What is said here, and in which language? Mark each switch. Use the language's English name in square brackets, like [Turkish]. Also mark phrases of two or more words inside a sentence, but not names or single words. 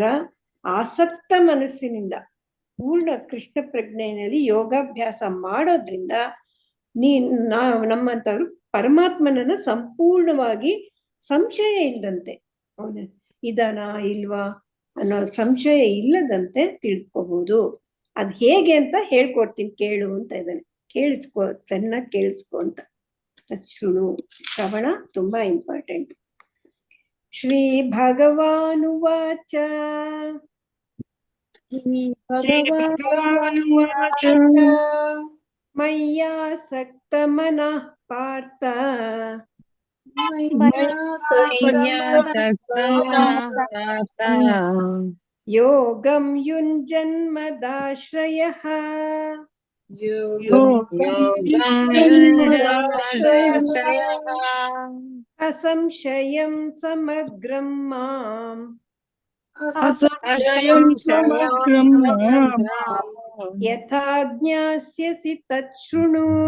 [Kannada] ಆಸಕ್ತ ಮನಸ್ಸಿನಿಂದ ಪೂರ್ಣ ಕೃಷ್ಣ ಪ್ರಜ್ಞೆಯಲ್ಲಿ ಯೋಗಾಭ್ಯಾಸ ಮಾಡೋದ್ರಿಂದ ನಮ್ಮಂತವ್ರು ಪರಮಾತ್ಮನನ್ನ ಸಂಪೂರ್ಣವಾಗಿ ಸಂಶಯ ಇಲ್ಲದಂತೆ, ಹೌದ ಇದಾನ ಇಲ್ವಾ ಅನ್ನೋ ಸಂಶಯ ಇಲ್ಲದಂತೆ ತಿಳ್ಕೋಬಹುದು. ಅದ್ ಹೇಗೆ ಅಂತ ಹೇಳ್ಕೊಡ್ತೀನಿ ಕೇಳು ಅಂತ ಇದ್ದಾನೆ. ಕೇಳಿಸ್ಕೊ, ಚೆನ್ನಾಗಿ ಕೇಳಿಸ್ಕೊ ಅಂತ. ಶುರು ಶ್ರವಣ ತುಂಬಾ ಇಂಪಾರ್ಟೆಂಟ್. [Sanskrit] ಶ್ರೀ ಭಗವಾನುವಾಚ ಮಯ್ಯಾಸಕ್ತ ಮನಃ ಪಾರ್ಥ ಯೋಗಂ ಯುಂಜನ್ಮದಾಶ್ರಯಃ ಅಸಂಶಯಂ ಸಮಗ್ರಂ ಮಾಂ ಯಥಾ ಜ್ಞಾಸ್ಯಸಿ ತಚ್ಛೃಣು.